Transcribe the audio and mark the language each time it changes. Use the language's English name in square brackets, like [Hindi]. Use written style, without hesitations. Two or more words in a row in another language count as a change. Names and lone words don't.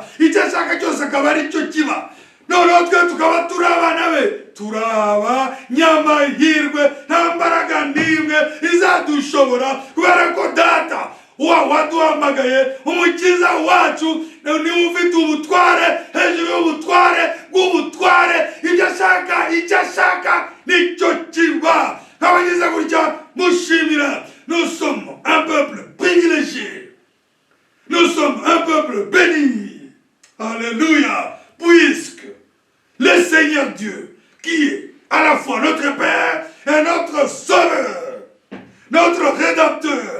[Kinyarwanda] Icyo ashaka cyose akaba ari cyo kiba. Noneho twe tukaba turi abana be, turaba nyamahirwe, nta mbaraga n'imwe izadushobora, kubera ko Data waduhamagaye, umukiza wacu niwe ufite ubutware hejuru y'ubutware bw'ubutware. Icyo ashaka nicyo kiba. Abagize gutya mushimira. [French] Nous sommes un peuple privilégié. Nous sommes un peuple béni. Alléluia. Puisque les Seigneur Dieu, qui est à la fois notre Père et notre Sauveur, notre Rédempteur.